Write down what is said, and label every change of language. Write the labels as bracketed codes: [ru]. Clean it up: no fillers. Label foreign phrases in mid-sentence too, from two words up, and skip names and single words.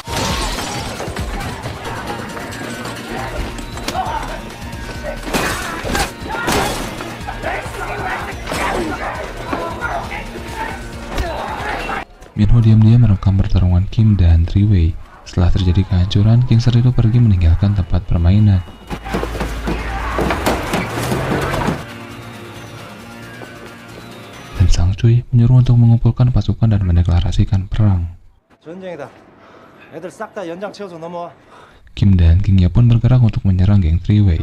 [id] Minho diam-diam merekam pertarungan Kim dan Three-Way. Setelah terjadi kehancuran, gangster itu pergi meninggalkan tempat permainan. Dan Sang Chul menyuruh untuk mengumpulkan pasukan dan mendeklarasikan perang. [ko] 전쟁이다. 애들 싹 다 연장 채워서 넘어와. [id] Kim dan gengnya pun bergerak untuk menyerang geng Three-Way.